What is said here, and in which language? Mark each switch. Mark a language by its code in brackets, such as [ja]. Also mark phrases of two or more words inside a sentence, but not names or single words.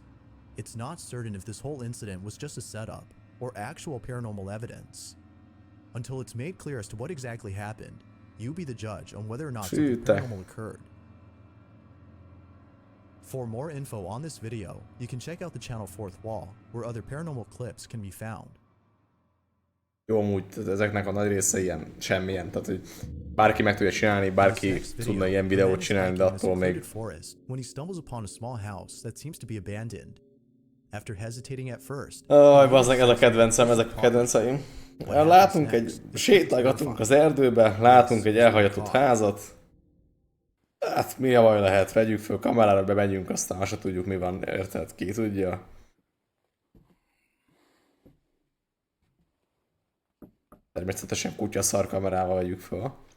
[en] It's not certain if this whole incident was just a setup, or actual paranormal evidence. Until it's made clear as to what exactly happened, you be the judge on whether or not something paranormal occurred. For more info on this video, you can check out the channel Fourth Wall, where other paranormal clips can be found. [hu] Jó, amúgy ezeknek a nagy része ilyen, semmilyen, tehát hogy bárki meg tudja csinálni, bárki tudna ilyen videót csinálni, de attól még... [en] When he stumbles upon a small house that seems to be abandoned. After hesitating at first... [hu] bazdmeg, ez a kedvencem, ezek a kedvenceim. Látunk sétálgatunk az erdőbe, látunk egy elhagyatott házat. Hát mi a baj lehet, vegyük föl kamerára, bemegyünk, aztán azt se tudjuk mi van, érted, ki tudja. Természetesen kutyaszar kamerával vegyük föl.